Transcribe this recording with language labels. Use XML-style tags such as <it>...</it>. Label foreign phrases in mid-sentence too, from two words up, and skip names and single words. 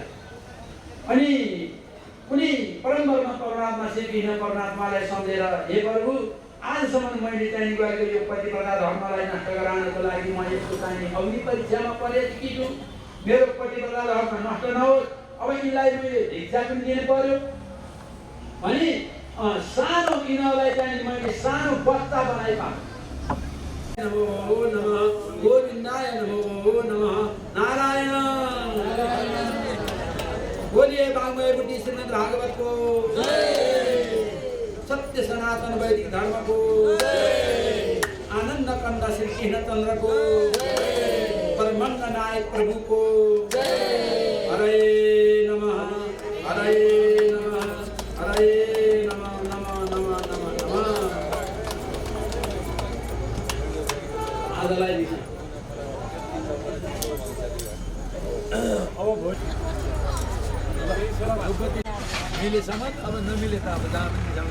<ne>अनि कुनै परमब्रह्म परमात्मा श्रीकृष्ण परमात्मालाई सम्झेर, हे प्रभु, आजसम्म मैले चाहिँ गरेको यो प्रतिबद्धता धर्मलाई नष्ट गराउनको लागि म यसको चाहिँ अग्नि परीक्षामा परेकी छु। मेरो प्रतिबद्धता धर्म नष्ट नहोस्। अब यिनलाई मैले भिक्षा पनि दिनु पर्यो भने सानो यिनीहरूलाई चाहिँ मैले सानो बच्चा बनाइपाएँ।</ne> <sa>नमो नमः गोविन्दाय नमो नमः नारायण।</sa> <hi>बोलिए वाङ्मय बुद्धि श्रीमद् भागवत को जय। सत्य सनातन वैदिक धर्म को जय। आनंद कंद श्री कृष्ण चंद्र को जय। परमंग नायक प्रभु को जय।</hi> <sa>हरे नमः, हरे नमः, हरे नमः, नमः नमः नमः नमः।</sa> <ne>आजलाई दिन्छ। अब मिलेसम्म, अब नमिले त अब जहाँ पनि जाउँछ।</ne>